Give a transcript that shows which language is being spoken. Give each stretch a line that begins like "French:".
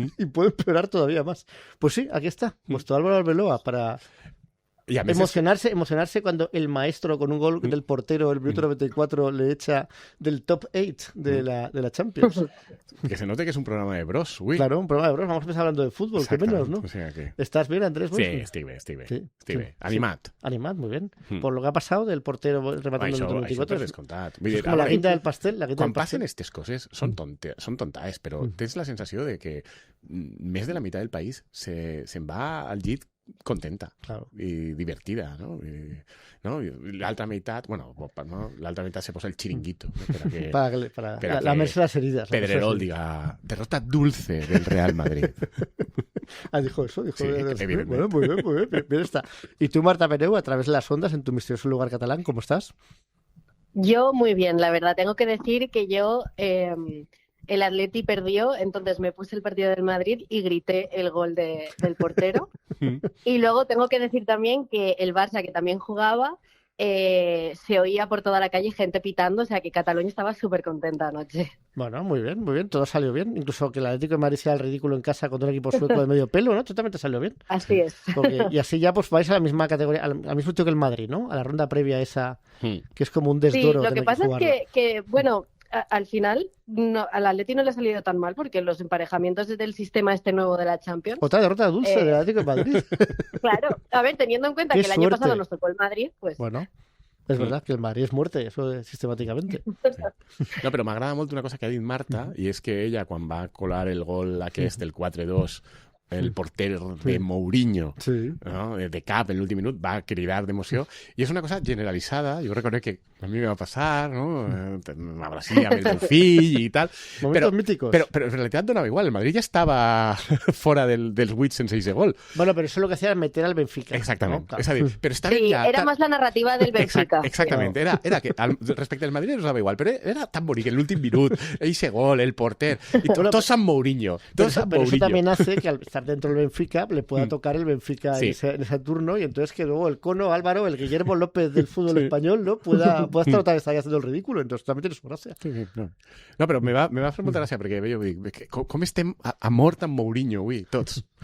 Spanish: Y puede empeorar todavía más. Pues sí, aquí está, vuestro Álvaro Arbeloa para emocionarse cuando el maestro con un gol del portero el minuto 94 le echa del top 8 de la Champions. Que se note que es un programa de bros, uy. Claro, un programa de bros. Vamos a empezar hablando de fútbol, que menos, ¿no? O sea que... ¿Estás bien, Andrés?
Catalan: Sí, estic bé. Animat.
Spanish: Animat, muy bien. Por lo que ha pasado del portero rematando el minuto 94.
Catalan: Això descomptat. És com la guinda del pastel. Quan passen aquestes coses són tontaes, però tens la sensació de que més de la meitat del país se'n va al llit contenta,
Spanish: claro, y divertida, ¿no? Y la otra mitad, bueno, ¿no? La otra mitad se posa el chiringuito, ¿no? para lamerse las heridas. Pedrerol diga, derrota dulce del Real Madrid. Ah, dijo eso. Sí, bueno, muy bien está. Y tú, Marta Meneu, a través de las ondas, en tu misterioso lugar catalán, ¿cómo estás? Yo muy bien, la verdad. Tengo que decir que yo... el Atleti perdió, entonces me puse el partido del Madrid y grité el gol del portero. Y luego tengo que decir también que el Barça, que también jugaba, se oía por toda la calle gente pitando, o sea que Cataluña estaba súper contenta anoche. Bueno, muy bien, todo salió bien. Incluso que el Atlético de Madrid sea el ridículo en casa contra un equipo sueco de medio pelo, ¿no? Totalmente salió bien. Así es. Y así ya pues vais a la misma categoría, al mismo sitio que el Madrid, ¿no? A la ronda previa esa, que es como un desdoro. Sí, lo que pasa es que bueno... Al final, al Atleti no le ha salido tan mal porque los emparejamientos del sistema este nuevo de la Champions... Otra derrota dulce del Atlético de Madrid. Claro, a ver, teniendo en cuenta que el año pasado nos tocó el Madrid, pues... Bueno, és verdad que el Madrid és muerte, eso sistemàticamente. Sí.
Catalan: No, però m'agrada molt una cosa que ha dit Marta, i és que ella, quan va colar el gol aquest, el 4-2, el porter de Mourinho, ¿no? De cap en l'últim minut, va cridar d'emoció, i és una cosa generalitzada, jo reconec que a mi me va passar, ¿no? M'abracía amb el meu fill i tal,
Spanish: momentos míticos. Pero en realidad donava igual, el Madrid ya estaba
Catalan: fora dels 8 sense
Spanish: ese gol. Bueno, pero eso lo que hacía era meter al Benfica.
Catalan: Exactament,
Spanish: ¿no? Claro.
Catalan: és a dir, però estava sí, ja...
Spanish: era más la narrativa del Benfica.
Catalan: Exactament, era que respecte al Madrid nos dava igual, però era tan bonic en l'últim minut, ese gol, el porter,
Spanish: y todo San Mourinho. Pero eso también hace que al estar dentro del Benfica le pueda tocar el Benfica en ese turno, y entonces que luego el cono Álvaro, el Guillermo López del fútbol español, ¿no? pueda estar otra vez ahí haciendo el ridículo, entonces también tiene su gracia.
Catalan: Sí, no, però me va fer molta gràcia perquè jo dic, com estem a mort amb Mourinho avui, tots?